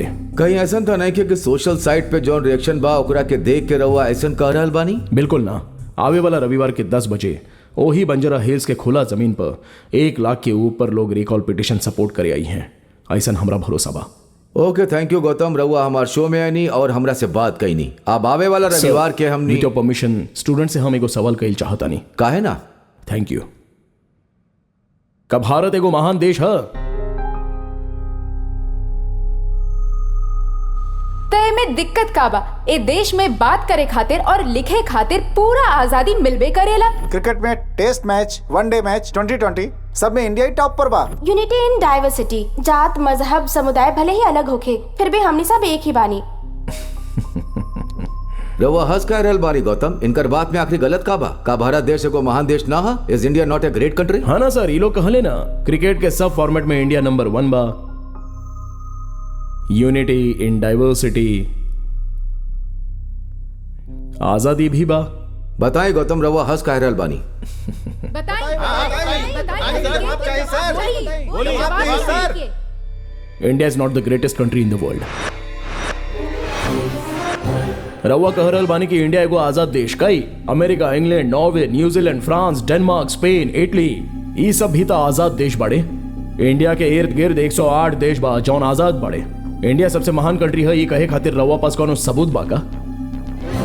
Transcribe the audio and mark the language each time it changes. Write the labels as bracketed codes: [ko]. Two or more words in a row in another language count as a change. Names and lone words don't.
[bho] कहीं ऐसा तो नहीं कि [en] social site [bho] पे जौन रिएक्शन बा ओकरा के देख के रहुआ ऐसा कह रहल बानी? बिल्कुल ना। आवे वाला रविवार के 10 बजे ओही बंजारा हिल्स के खुला जमीन पर 1 लाख के ऊपर लोग [en] recall petition support [bho] करे आई हैं, ऐसा हमरा भरोसा बा। [en] okay, thank you गौतम। [bho] रहुआ हमारे शो में आई नहीं और हमरा से बात कही नहीं। अब आवे वाला रविवार के हमने [en] with your permission [bho] स्टूडेंट से हम एगो सवाल कइल चाहता नहीं। काहे ना? [en] thank you. [bho] का भारत एगो महान देश है? तय में दिक्कत का बा? ए देश में बात करे खातिर और लिखे खातिर पूरा आजादी मिलबे करेला। क्रिकेट में [en] test match, one-day match, [bho] 2020 सब में इंडिया ही टॉप पर बा। [en] unity in diversity. [bho] जात मजहब समुदाय भले ही अलग होखे, फिर भी हमनी सब एक ही बानी। रहुआ हंस कह रहल बानी गौतम, इनकर बात में आखिरी गलत का बा? का भारत देश एगो महान देश ना हा? [en] is India not a great country? [bho] हाँ ना सर, ये लोग कहले ना क्रिकेट के सब फॉर्मेट में इंडिया नंबर 1 बा। [en] unity in diversity, [bho] आजादी भी बा। बताएं गौतम, रहुआ हंस कह रहल बानी? [en] India is not the greatest country in the world. [bho] रवा कह रहल बानी कि इंडिया एगो आजाद देश कई? अमेरिका, इंग्लैंड, नॉर्वे, न्यूजीलैंड, फ्रांस, डेनमार्क, स्पेन, इटली, ये सब भी तो आजाद देश बाड़े। इंडिया के इर्द गिर्द 108 देश बा जौन आजाद बाड़े। इंडिया सबसे महान कंट्री है ये कहे खातिर रवा पास कोनो सबूत बा का?